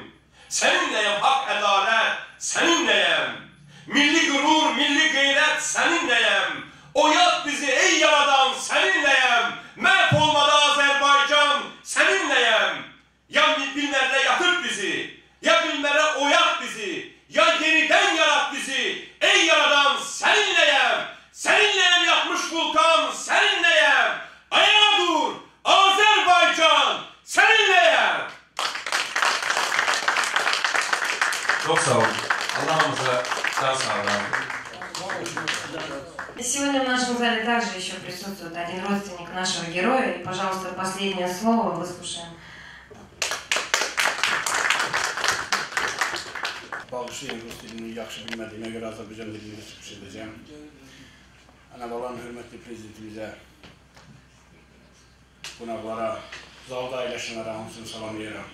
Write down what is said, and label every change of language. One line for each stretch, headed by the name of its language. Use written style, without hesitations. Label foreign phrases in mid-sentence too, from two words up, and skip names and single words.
Azerbaijani: Səninləyəm haqq ədalət, səninləyəm, milli qürur, milli qeyrət səninləyəm, oyat bizi ey yaradan səninləyəm, məhv olmadı Azərbaycan səninləyəm, ya bilmərlə yatır bizi, ya bilmərə oyat bizi, ya yenidən yarat bizi, ey yaradan səninləyəm, səninləyəm yatmış vulkan səninləyəm, ayağa dur Azərbaycan səninləyəm. Çok sağ olun. Allah'ımıza can sağlığı.
Russian: Сегодня в нашем зале также еще присутствует один родственник нашего героя. И, пожалуйста, последнее слово выслушаем.
Azerbaijani: Bağışlayın, Rus dilini yaxşı bilmədiyimə görə Azərbaycan dilini çıxış edəcəm. Ana-babanın hörmətli prezidentimizə, qonaqlara, zalda əyləşənlərə hamısını salamlayıram.